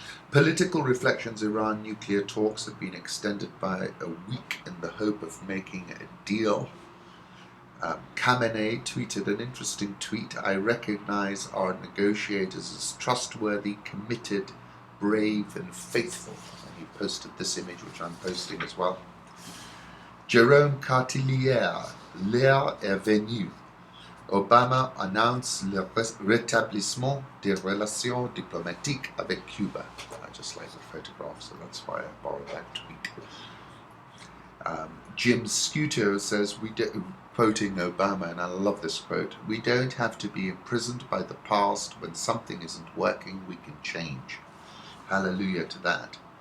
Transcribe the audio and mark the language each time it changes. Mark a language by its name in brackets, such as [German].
[English] Political reflections. Iran nuclear talks have been extended by a week in the hope of making a deal. Khamenei tweeted an interesting tweet. I recognize our negotiators as trustworthy, committed, brave and faithful. And he posted this image, which I'm posting as well. [French] Jérôme Cartillière, l'heure est venue. Obama annonce le rétablissement des relations diplomatiques avec Cuba. [English] I just like the photograph, so that's why I borrowed that tweet. Jim Scuto says, quoting Obama, and I love this quote, "We don't have to be imprisoned by the past. When something isn't working, we can change." Hallelujah to that.